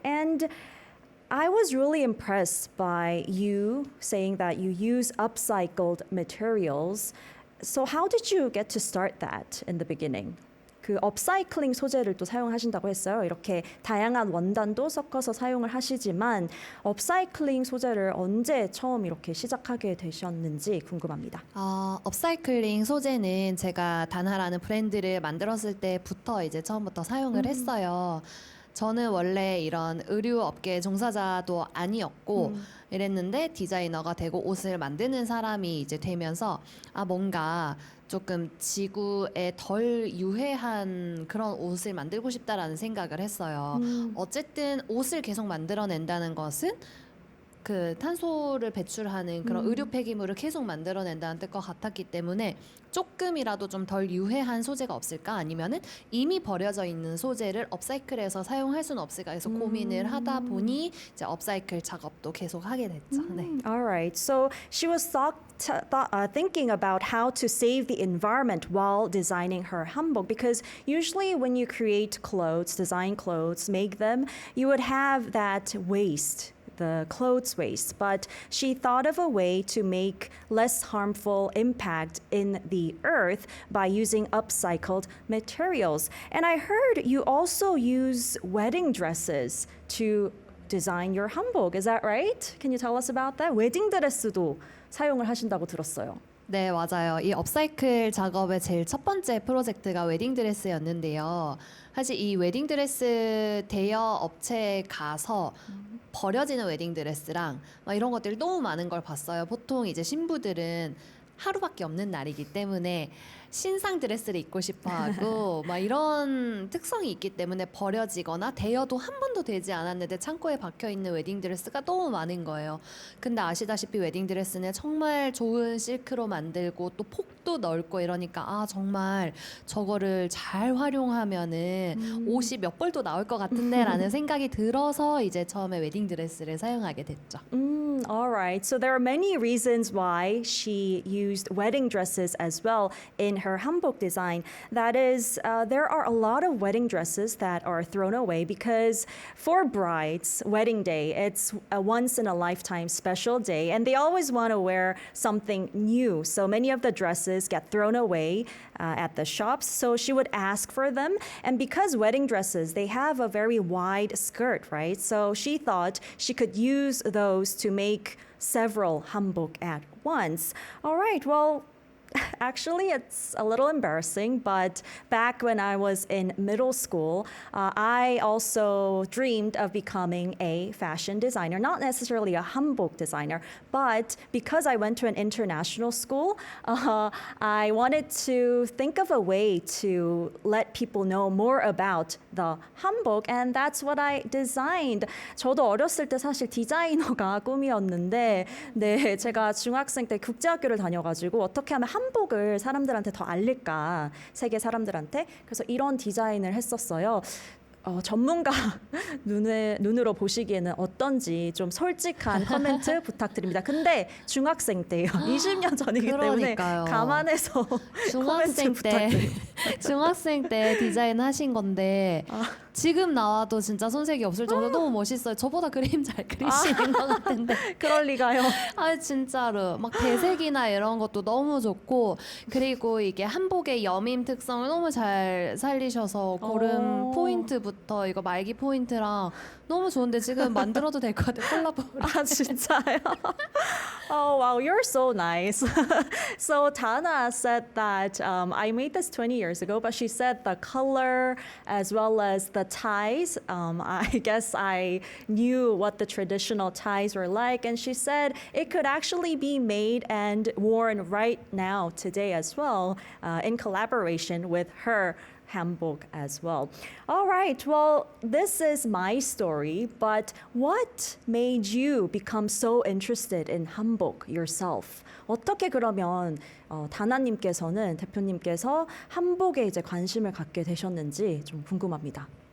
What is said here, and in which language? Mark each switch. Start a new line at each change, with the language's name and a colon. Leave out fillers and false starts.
English: And I was really impressed by you saying that you use upcycled materials. So how did you get to start that in the beginning?
Korean: 그 업사이클링 소재를 또 사용하신다고 했어요. 이렇게 다양한 원단도 섞어서 사용을 하시지만 업사이클링 소재를 언제 처음 이렇게 시작하게 되셨는지 궁금합니다. 업사이클링 소재는 제가 단하라는 브랜드를 만들었을 때부터 이제 처음부터 사용을 했어요. 저는 원래 이런 의류 업계 종사자도 아니었고 이랬는데 디자이너가 되고 옷을 만드는 사람이 이제 되면서 뭔가 조금 지구에 덜 유해한 그런 옷을 만들고 싶다라는 생각을 했어요. 어쨌든 옷을 계속 만들어낸다는 것은 그 탄소를 배출하는 그런 의류 폐기물을 계속 만들어낸다는 뜻과 같았기 때문에 조금이라도 좀 덜 유해한 소재가 없을까 아니면은 이미 버려져 있는 소재를 업사이클해서 사용할 수는 없을까 해서 고민을 하다 보니 이제 업사이클 작업도 계속 하게 됐죠. 네.
English: All right. So she was thinking about how to save the environment while designing her hanbok because usually when you create clothes, design clothes, make them, you would have that waste. The clothes waste, but she thought of a way to make less harmful impact in the earth by using upcycled materials. And I heard you also use wedding dresses to design your hanbok. Is that right? Can you tell us about that?
Korean: 웨딩 드레스도 사용을 하신다고 들었어요. 네, 맞아요. 이 업사이클 작업의 제일 첫 번째 프로젝트가 웨딩드레스였는데요. 사실 이 웨딩드레스 대여 업체에 가서 버려지는 웨딩드레스랑 막 이런 것들이 너무 많은 걸 봤어요. 보통 이제 신부들은 하루밖에 없는 날이기 때문에 신상 드레스를 입고 싶어 하고 막 이런 특성이 있기 때문에 버려지거나 대여도 한 번도 되지 않았는데 창고에 박혀 있는 웨딩 드레스가 너무 많은 거예요. 근데 아시다시피 웨딩 드레스는 정말 좋은 실크로 만들고 또 폭도 넓고 이러니까 정말 저거를 잘 활용하면은 옷이 몇 벌도 나올 것 같은데라는 생각이 들어서 이제 처음에 웨딩 드레스를 사용하게 됐죠.
English: All right. So there are many reasons why she used wedding dresses as well in her hanbok design. That is, there are a lot of wedding dresses that are thrown away because for brides, wedding day, it's a once in a lifetime special day and they always want to wear something new. So many of the dresses get thrown away at the shops. So she would ask for them. And because wedding dresses, they have a very wide skirt, right? So she thought she could use those to make several hanbok at once. All right, well, actually, it's a little embarrassing, but back when I was in middle school, I also dreamed of becoming a fashion designer, not necessarily a hanbok designer, but because I went to an international school, I wanted to think of a way to let people know more about the hanbok, and that's what I designed.
Korean: 저도 어렸을 때 사실 디자이너가 꿈이었는데, 네, 제가 중학생 때 국제학교를 다녀가지고 어떻게 하면 한복을 사람들한테 더 알릴까, 세계 사람들한테. 그래서 이런 디자인을 했었어요. 전문가 눈으로 보시기에는 어떤지 좀 솔직한 코멘트 부탁드립니다. 근데 중학생 때예요. 20년 전이기 때문에 그러니까요. 감안해서 코멘트 부탁드립니다. 중학생 때 디자인 하신 건데 지금 나와도 진짜 손색이 없을 정도로 너무 멋있어요. 저보다 그림 잘 그리시는 것 같은데. 그럴 리가요. 진짜로 막 대색이나 이런 것도 너무 좋고 그리고 이게 한복의 여밈 특성을 너무 잘 살리셔서 고른 포인트부터 이거 말기 포인트랑 너무 좋은데 지금 만들어도 될 것 같아요. 콜라보. 진짜요?
English: Oh, wow, you're so nice. So Tana said that I made this 20 years ago, but she said the color as well as the ties, I guess I knew what the traditional ties were like, and she said it could actually be made and worn right now, today as well, in collaboration with her hanbok as well. All right, well, this is my story, but what made you become so interested in hanbok yourself?
Korean: 어떻게 그러면 다나님께서는 대표님께서 한복에 이제 관심을 갖게 되셨는지 좀 궁금합니다.